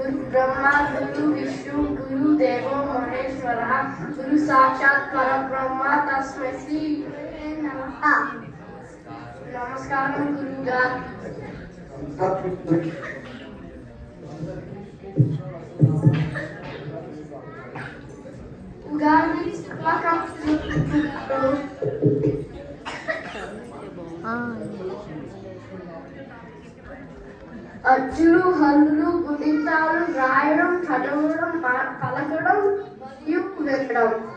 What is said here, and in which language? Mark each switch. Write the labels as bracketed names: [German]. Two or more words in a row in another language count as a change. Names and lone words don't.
[Sanskrit] ब्रह्मा गुरु विष्णु गुरु देवो महेश्वरः गुरु साक्षात् परब्रह्म तस्मै श्री नमः. [Telugu] నమస్కారం గురువు గారు. ఉగాది శుభాకాంక్షలు. అచ్చులు హల్లులు గుణితాలు రాయడం చదవడం పలకడం మరియు వినడం.